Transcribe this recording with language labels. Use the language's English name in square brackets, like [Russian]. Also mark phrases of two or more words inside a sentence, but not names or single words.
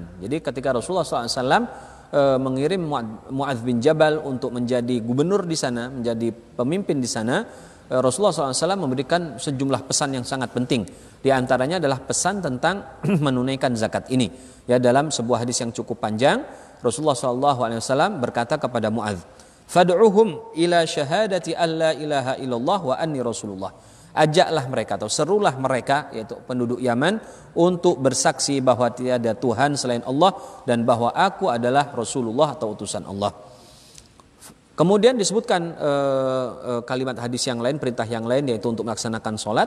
[Indonesian] Jadi ketika Rasulullah SAW mengirim Mu'adz bin Jabal untuk menjadi gubernur di sana, menjadi pemimpin di sana, Rasulullah SAW memberikan sejumlah pesan yang sangat penting. Di antaranya adalah pesan tentang menunaikan zakat ini. Ya, dalam sebuah hadis yang cukup panjang, Rasulullah SAW berkata kepada Mu'adz, [Arabic] "فادعهم إلى شهادة ألا إله إلا الله وأني رسول الله." [Indonesian] Ajaklah mereka atau serulah mereka, yaitu penduduk Yaman, untuk bersaksi bahwa tiada Tuhan selain Allah dan bahwa aku adalah Rasulullah atau utusan Allah. Kemudian disebutkan kalimat hadis yang lain, perintah yang lain, yaitu untuk melaksanakan sholat.